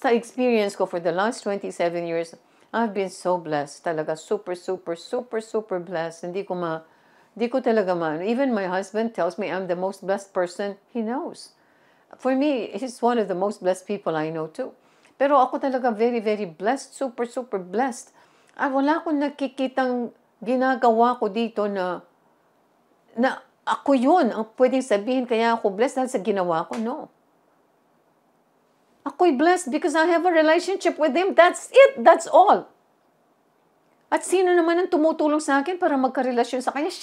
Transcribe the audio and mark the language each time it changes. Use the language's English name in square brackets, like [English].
[Filipino] Sa experience ko [English] for the last 27 years, I've been so blessed. [Filipino] Talaga super, super, super, super blessed. Hindi ko talaga man. [English] Even my husband tells me I'm the most blessed person he knows. For me, he's one of the most blessed people I know too. [Filipino] Pero ako talaga [English] very, very blessed. Super, super blessed. [Filipino] At wala akong nakikitang ginagawa ko dito na ako yun ang pwedeng sabihin kaya ako blessed dahil sa ginawa ko. [English] No. Ako'y blessed because I have a relationship with Him. That's it. That's all. [Filipino] At sino naman ang tumutulong sa akin para magkarelasyon sa Kanya?